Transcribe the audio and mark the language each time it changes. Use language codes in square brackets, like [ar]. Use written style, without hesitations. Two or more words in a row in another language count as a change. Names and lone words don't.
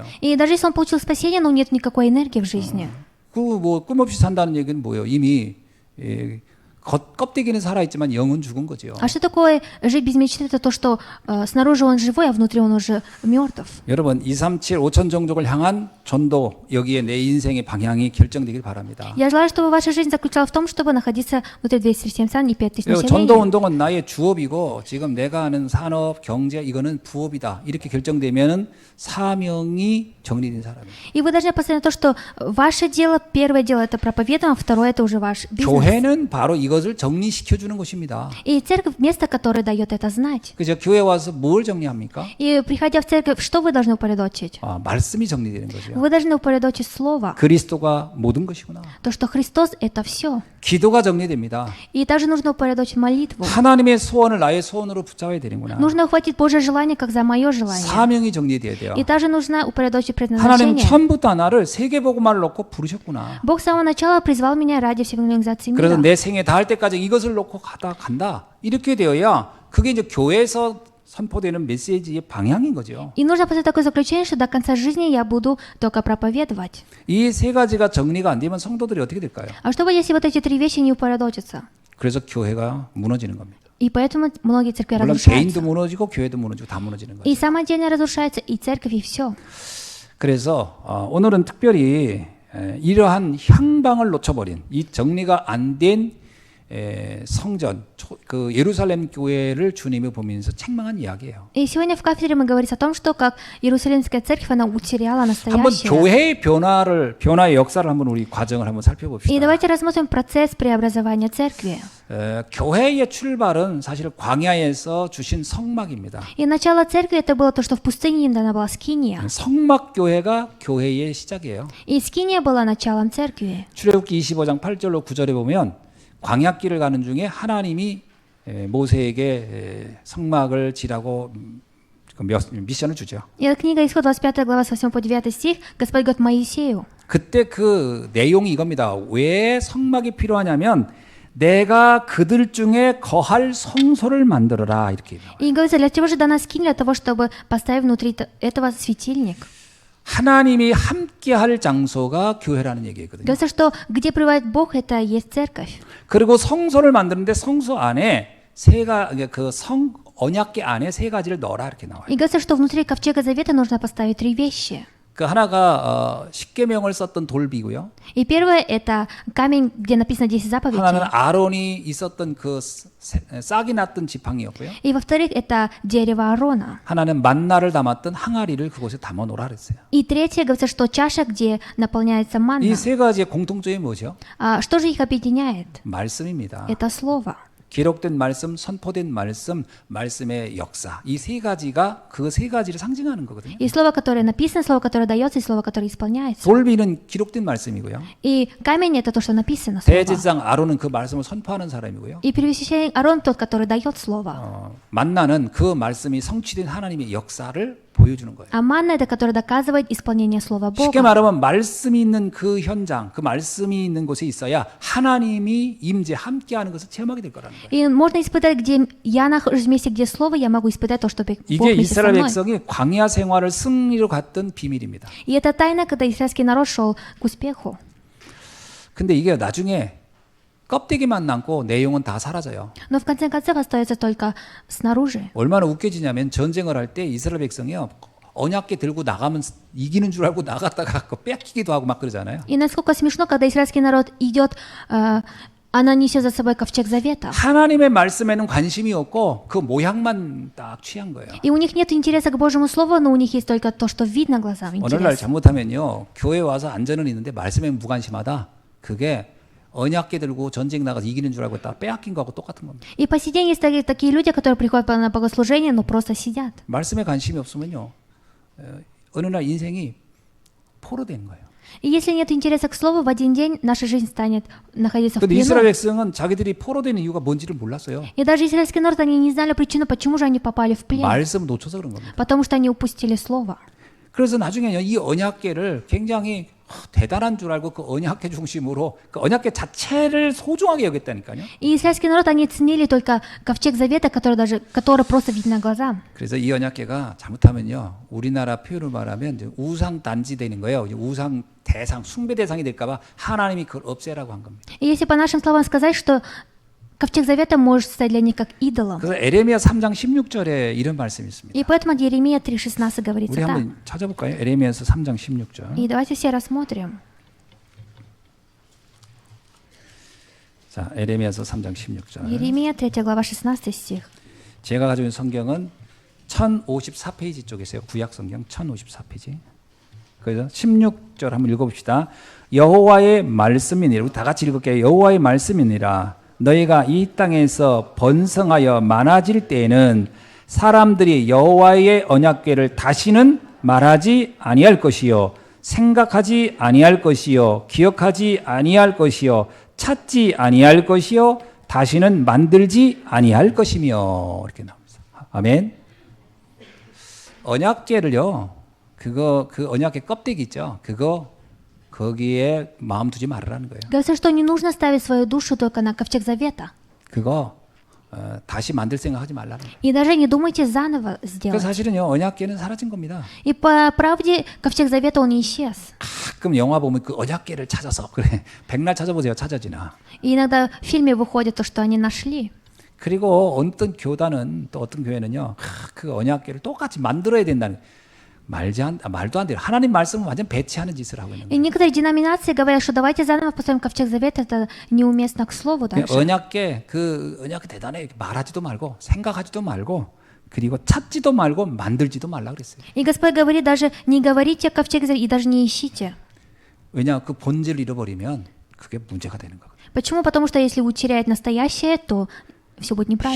[ru] И даже если он получил спасение, но нет никакой энергии в жизни. [ko] 그 뭐 꿈 없이 산다는 얘기는 뭐예요? 이미 껍데기는 살아있지만 영은 죽은 거죠. [ru] А что такое жить без мечты? Это то, что снаружи он живой, а внутри он уже мертв. [ko] 여러분 237 5천 종족을 향한 전도 여기에 내 인생의 방향이 결정되길 바랍니다. [ru] Я желаю, чтобы ваша жизнь заключалась в том, чтобы находиться внутри 237 стран и 5000 [ko] 전도 [ru] населения. [ko] 운동은 나의 주업이고 지금 내가 하는 산업, 경제 이거는 부업이다. 이렇게 결정되면은 사명이 정리된 사람이에요. [ru] И вы должны посмотреть на то, что ваше дело, первое дело это проповедование, а второе это уже ваш бизнес. [ko] 교회는 바로 이것을 정리시켜 주는 곳입니다. [ru] И церковь место, которое дает это знать. [ko] 그죠? 교회 와서 뭘 정리합니까? [ru] И приходя в церковь, что вы должны упорядочить? [ko] 말씀이 정리되는 거죠. [ru] Вы должны упорядочить слово. [ko] 그리스도가 모든 것이구나. [ru] То, что Христос это все. [ko] 기도가 정리됩니다. [ru] И также нужно упорядочить молитву. [ko] 하나님의 소원을 나의 소원으로 붙잡아야 되는구나. [ru] Нужно ухватить Божье желание, как за мое желание. [ko] 사명이 정리돼야 돼요. [ru] И также нужно упорядочить [ko] 하나님 [ru] предназначение. [ko] 처음부터 나를 세계복음화를 놓고 부르셨구나. [ru] Бог с самого начала призвал меня ради всей организации [ko] 그래서 [ru] мира. [ko] 내 생에 닿을 때까지 이것을 놓고 간다. 이렇게 되어야 그게 이제 교회에서 선포되는 메시지의 방향인 거죠. [ru] И нужно после такое заключение, что до конца жизни я буду только проповедовать. [ko] 이 세 가지가 정리가 안 되면 성도들이 어떻게 될까요? [ru] А что будет, если вот эти три вещи не упорядочатся? [ko] 그래서 교회가 무너지는 겁니다. [ru] И поэтому многие церкви [ko] 물론 [ru] разрушаются. [ko] 개인도 무너지고 교회도 무너지고 다 무너지는 거죠. [ru] И сама отдельно разрушается, и церковь, и все. [ko] 그래서 오늘은 특별히 이러한 향방을 놓쳐버린 이 정리가 안 된 성전, 그 예루살렘 교회를 주님이 보면서 책망한 이야기예요. [ru] И сегодня в кафедре мы говорим о том, что как Иерусалимская церковь, она утеряла [ko] 한번 [ru] настоящее. [ko] 교회의 변화의 역사를 한번 우리 과정을 한번 [ru] И [ko] 살펴봅시다. [ru] давайте рассмотрим процесс преобразования церкви. [ko] 교회의 출발은 사실 광야에서 주신 성막입니다. [ru] И начало церкви это было то, что в пустыне им дана была скиния. [ko] 성막 교회가 교회의 시작이에요. [ru] И скиния была началом церкви. [ko] 출애굽기 25장 8절로 9절에 보면 광야길을 가는 중에 하나님이 모세에게 성막을 지라고 미션을 주죠. [ru] И это книга Исход 25 глава с 8 по 9 стих. Господь говорит Моисею. [ko] 그때 그 내용이 이겁니다. 왜 성막이 필요하냐면 내가 그들 중에 거할 성소를 만들어라 이렇게. [ru] И говорится, для чего же дана скиния? Для того, чтобы поставить внутри этого светильник. [ko] 하나님이 함께할 장소가 교회라는 얘기거든요. [ru] Говорится, что где пребывает Бог, это и есть церковь. [ko] 그리고 성소를 만드는데 성소 안에 언약궤 안에 세 가지를 넣어라 이렇게 나와요. [ru] И говорится, что внутри ковчега завета нужно поставить 3 вещи. [ko] 그 하나가 십계명을 썼던 돌비고요. [ru] И первое это камень, где написано 10 заповедей. [ko] 하나는 아론이 있었던 그 싹이 났던 지팡이였고요. [ru] И во-вторых, это дерево Аарона. [ko] 하나는 만나를 담았던 항아리를 그곳에 담아 놓으라 그랬어요. [ru] И третье, говорится, что чаша, где наполняется манна. [ko] 이 세 가지의 공통점이 뭐죠? [ru] Что же их объединяет? [ko] 말씀입니다. [ru] Это слово. [ko] 기록된 말씀, 선포된 말씀, 말씀의 역사. 이 세 가지가 그 세 가지를 상징하는 거거든요. [ru] И слово, которое написано, слово, которое дается, и слово, которое исполняется. [ko] 돌비는 기록된 말씀이고요. [ru] И камень это то, что написано, слово. [ko] 대제사장 아론은 그 말씀을 선포하는 사람이고요. [ru] И первосвященник Аарон тот, который дает слово. [ko] 만나는 그 말씀이 성취된 하나님의 역사를 보여주는 거예요. [ru] А манна это, которая доказывает исполнение слова [ko] 쉽게 [ru] Бога. [ko] 말하면 말씀이 있는 그 현장, 그 말씀이 있는 곳에 있어야 하나님이 임재 함께하는 것을 체험하게 될 거라는 거예요. [ru] И можно испытать, где я нахожусь в месте, где слово, я могу испытать то, что Бог [ko] 이게 [ru] вместе со [ko] 이스라엘 [ru] мной. [ko] 백성이 광야 생활을 승리로 갔던 비밀입니다. [ru] И это тайна, когда израильский народ шел к успеху. [ko] 근데 이게 나중에 껍데기만 남고 내용은 다 사라져요. [ru] Но в конце концов остается только снаружи. [ko] 얼마나 웃겨지냐면 전쟁을 할 때 이스라엘 백성이요. 언약궤 들고 나가면 이기는 줄 알고 나갔다가 뺏기기도 하고 막 그러잖아요. [ru] И насколько смешно, когда израильский народ идет, она несет за собой ковчег завета. [ko] 하나님의 말씀에는 관심이 없고 그 모양만 딱 취한 거예요. [ru] И у них нет интереса к Божьему Слову, но у них есть только то, что видно глазам. [ko] 어느 날 [ru] Интерес. [ko] 잘못하면요. 교회 와서 안전은 있는데 말씀에 무관심하다. 그게 언약궤 들고 전쟁 나가서 이기는 줄 알고 딱 빼앗긴 거하고 똑같은 겁니다. [ru] И по сей день есть такие люди, которые приходят на богослужение, но просто сидят. [ko] 말씀에 관심이 없으면요. 어느 날 인생이 포로된 거예요. [ru] И если нет интереса к Слову, в один день наша жизнь станет находиться в [ko] 근데 이스라엘 [ru] плену. [ko] 백성은 자기들이 포로된 이유가 뭔지를 몰랐어요. [ru] И даже израильский народ, они не знали причину, почему же они попали в плен. [ko] 말씀을 놓쳐서 그런 겁니다. [ru] Потому что они упустили Слово. [ko] 그래서 나중에요. 이 언약궤를 굉장히 대단한 줄 알고 그 언약궤 중심으로 그 언약궤 자체를 소중하게 여겼다니까요. [ru] И израильский народ, они ценили только ковчег завета, который просто видно глазам. [ko] 그래서 이 언약궤가 잘못하면요. 우리나라 표현을 말하면 이제 우상 단지 되는 거예요. 우상 대상, 숭배 대상이 될까봐 하나님이 그걸 없애라고 한 겁니다. [ru] И если по нашим словам сказать, что ковчег завета может стать для них как идолом. [ko] 그래서 에레미야 3장 16절에 이런 말씀이 있습니다. [ru] И поэтому от Еремия 3:16 говорится [ko] 우리 [ru] так. [ko] 한번 찾아볼까요? 에레미야서 3장 16절. [ru] И давайте все рассмотрим. [ko] 자, 에레미야서 3장 16절. [ru] Еремия 3 глава 16 стих. [ko] 제가 가지고 있는 성경은 1054페이지 쪽에 있어요. 구약 성경 1054페이지. 그래서 16절 한번 읽어봅시다. 여호와의 말씀이니라. 우리 다 같이 읽을게요. 여호와의 말씀이니라. 너희가 이 땅에서 번성하여 많아질 때에는 사람들이 여호와의 언약궤를 다시는 말하지 아니할 것이요 생각하지 아니할 것이요 기억하지 아니할 것이요 찾지 아니할 것이요 다시는 만들지 아니할 것이며 이렇게 나옵니다. 아멘. 언약궤를요. 그 언약궤 껍데기 있죠. 그거 거기에 마음 두지 말으라는 거예요. [ru] Говорится, что не нужно ставить свою душу только на ковчег завета. [ko] 그거 다시 만들 생각하지 말라는 거예요. [ru] И даже не думайте заново [ko] 그 [ru] сделать. [ko] 사실은요. 언약궤는 사라진 겁니다. [ru] И по правде ковчег завета он исчез. [ko] 가끔 영화 보면 그 언약궤를 찾아서 그래 백날 찾아보세요. 찾아지나. [ru] И иногда в фильме выходит то, что они нашли. [ko] 그리고 어떤 교단은 또 어떤 교회는요. 그 언약궤를 똑같이 만들어야 된다는 말도 안 돼요. 하나님 말씀을 완전 배치하는 짓을 하고 있는 [ru] И [ko] 거예요. [ru] некоторые деноминации говорят, что давайте заново построим ковчег завета, это неуместно к слову дальше. [ko] 언약계 대단해 말하지도 말고 생각하지도 말고 그리고 찾지도 말고 만들지도 말라 그랬어요. [ru] И Господь говорит, даже не говорите о ковчеге завета и даже не ищите. [ko] 왜냐 그 본질을 잃어버리면 그게 문제가 되는 거거든요. [ru] Почему? Потому что если утеряет настоящее, то все будет неправильно.